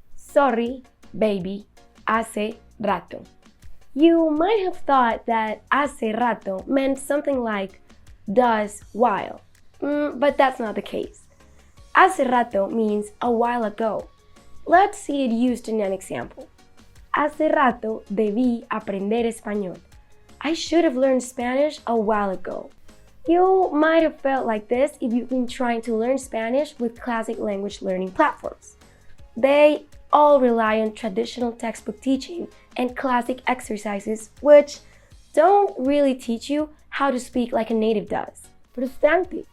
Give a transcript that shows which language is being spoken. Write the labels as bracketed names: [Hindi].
[English] Sorry, baby, [Spanish] hace rato. [English] You might have thought that hace rato meant something like does while, but that's not the case. Hace rato means a while ago. Let's see it used in an example. [Spanish] Hace rato debí aprender español. [English] I should have learned Spanish a while ago. You might have felt like this if you've been trying to learn Spanish with classic language learning platforms. They all rely on traditional textbook teaching and classic exercises which don't really teach you how to speak like a native does. Frustrante.